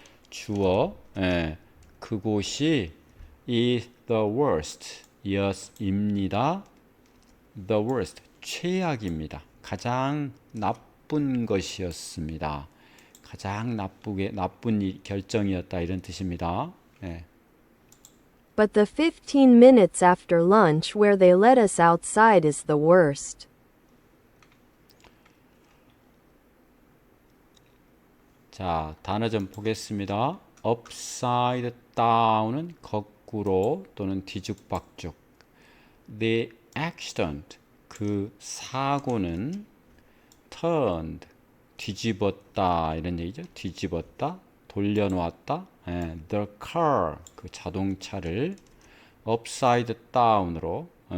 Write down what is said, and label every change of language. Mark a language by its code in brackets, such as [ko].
[ko] 주어 그곳이 [en] is the worst [ko] 입니다. the worst 최악입니다. 가장 나쁜 것이었습니다. 가장 나쁜 결정이었다 이런 뜻입니다. [en] But the 15 minutes after lunch where they let us outside is the worst. [ko] 자, 단어 좀 보겠습니다. upside down은 거꾸로 또는 뒤죽박죽. The accident 그 사고는 turned 뒤집었다 이런 얘기죠. 뒤집었다, 돌려놓았다. [en] The car [ko] 그 자동차를 [en] upside down으로